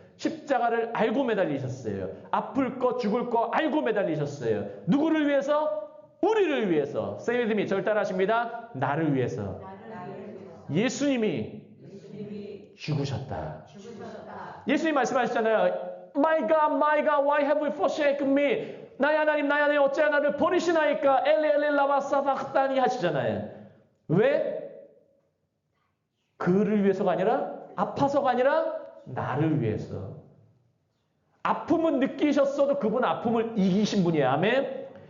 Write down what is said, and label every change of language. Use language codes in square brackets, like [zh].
[ko] 십자가를 알고 매달리셨어요. 아플 거 죽을 거 알고 매달리셨어요. 누구를 위해서? 우리를 위해서. [en] Say with me. [ko] 절 따라하십니다. 나를 위해서. 예수님이 죽으셨다. 예수님 말씀하셨잖아요. [en] My God, why have you forsaken me? [ko] 나의 하나님, 나의 하나님, 어찌 나를 버리시나이까? 엘리, 엘리, 라마 사박다니 하시잖아요. 왜? 그를 위해서가 아니라, 아파서가 아니라, 나를 위해서. 아픔은 느끼셨어도 그분은 아픔을 이기신 분이에요. 아멘?